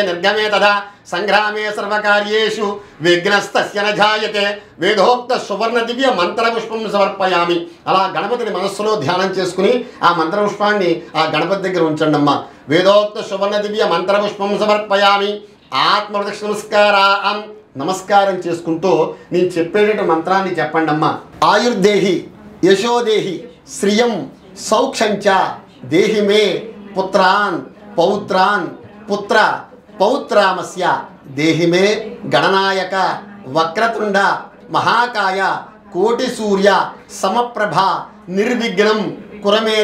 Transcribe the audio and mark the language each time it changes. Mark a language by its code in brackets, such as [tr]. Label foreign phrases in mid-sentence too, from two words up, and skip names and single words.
[sa] निर्गमे तथा संग्रामे सर्वकार्येषु विघ्नस्तस्य न जायते वेदोक्त सुवर्ण दिव्य మంత్రపుష్పం సమర్పయామి [te] అలా గణపతిని మనస్సులో ధ్యానం చేసుకుని ఆ మంత్రపుష్పాన్ని ఆ గణపతి దగ్గర ఉంచండి అమ్మా వేదోక్త [sa] సువర్ణ దివ్య మంత్రపుష్పం సమర్పయామి ఆత్మప్రదక్షిణ నమస్కారం [te] నమస్కారం చేసుకుంటూ నేను చెప్పేట మంత్రాన్ని చెప్పండి అమ్మా [sa] ఆయుర్దేహి యశోదేహి శ్రియం సౌఖ్యంచ దేహి మే పుత్రాన్ పౌత్రాన్ పుత్ర పౌత్రామస్య దేహి మే గణనాయక వక్రతుండ మహాకాయ కోటి సూర్య సమప్రభ నిర్విఘ్నం కురమే